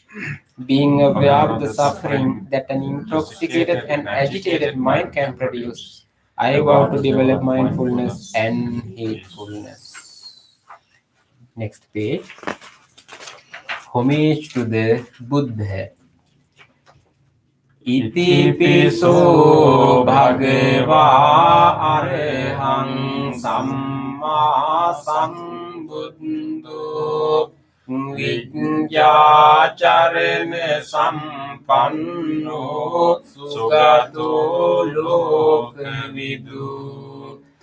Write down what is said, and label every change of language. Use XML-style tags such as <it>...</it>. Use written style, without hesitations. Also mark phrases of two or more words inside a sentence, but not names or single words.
<en>Being aware of the suffering that an intoxicated and agitated mind can produce, I vow to develop mindfulness and heedfulness. Next page. Homage to the Buddha.</en> <pi>Itipiso bhagava arahang samma sambuddho Vijñācarana sampanno sugato lokvidu</pi>